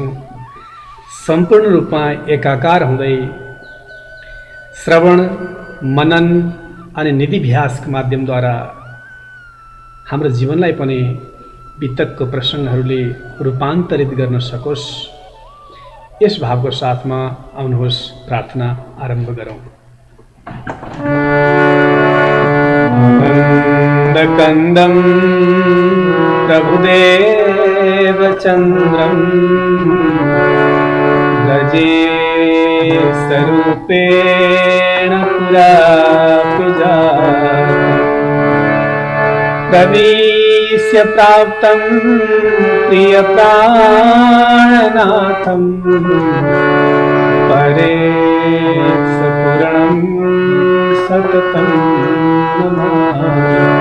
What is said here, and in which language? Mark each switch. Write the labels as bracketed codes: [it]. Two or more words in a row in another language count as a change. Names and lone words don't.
[ne] सम्पूर्ण रूपमा एकाकार हुँदै श्रवण मनन अनि निधिभ्यासका माध्यमद्वारा हाम्रो जीवनलाई पनि वितकको प्रसङ्गहरूले रूपान्तरित गर्न सकोस्, यस भावको साथमा आउनुहोस् प्रार्थना आरम्भ गरौँ। [sa] आनन्दकन्दं प्रभुदेव चन्द्रं गजेशरूपेण पुरापि जातं प्रविश्य प्राप्तं प्रियप्राणनाथं परेशपूर्णं सततं नमामि।